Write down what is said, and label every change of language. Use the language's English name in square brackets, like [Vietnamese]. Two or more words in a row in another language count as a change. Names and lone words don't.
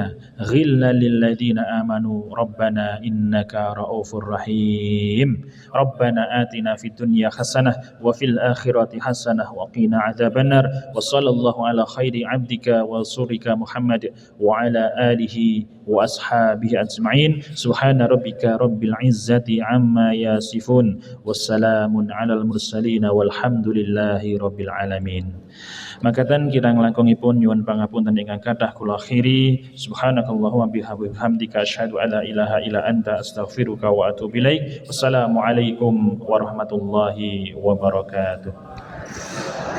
[Arabic] غلا للذين آمنوا ربنا إنك رؤوف رحيم ربنا آتنا في الدنيا حسنة وفي الآخرة حسنة وقنا عذاب النار وصلى الله على خير عبدك ورسولك محمد وعلى آله وأصحابه أجمعين سبحان ربك رب العزة عما يصفون والسلام على المرسلين والحمد لله رب العالمين. [Javanese] Makaten kirang langkungipun nyuwun pangapunten ingkang kathah kula akhiri [Arabic] سبحانك اللهم وبحمدك أشهد أن لا إله إلا أنت أستغفرك وأتوب إليك. والسلام عليكم ورحمة الله وبركاته.